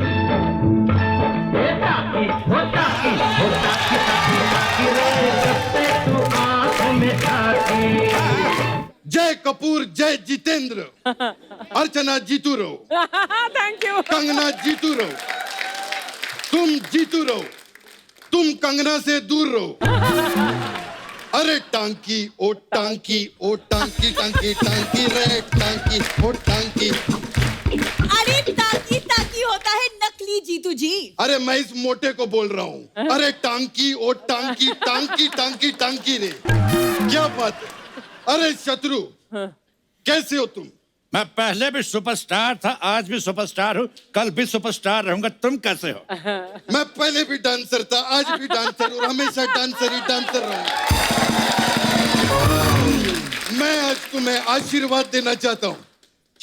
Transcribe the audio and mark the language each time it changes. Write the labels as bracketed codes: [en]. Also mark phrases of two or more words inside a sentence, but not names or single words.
[hi] जय कपूर, जय जितेंद्र, अर्चना जीतू रहो, [en] thank you. [hi] कंगना जीतू रहो, तुम जीतू रहो, तुम कंगना से दूर रहो। अरे टांकी ओ टांकी ओ टांकी, टांकी टांकी रे टांकी ओ टांकी। अरे टांकी टांकी होता है नकली जीतू जी। अरे मैं इस मोटे को बोल रहा हूँ। अरे टांकी ओ टांकी, टांकी टांकी टांकी रे, क्या बात है? अरे शत्रु, कैसे हो तुम? मैं पहले भी सुपरस्टार था, आज भी सुपरस्टार हूँ, कल भी सुपरस्टार रहूंगा। तुम कैसे हो? मैं पहले भी डांसर था, आज भी डांसर और हमेशा डांसर ही डांसर रहूंगा। मैं आज तुम्हें आशीर्वाद देना चाहता हूँ।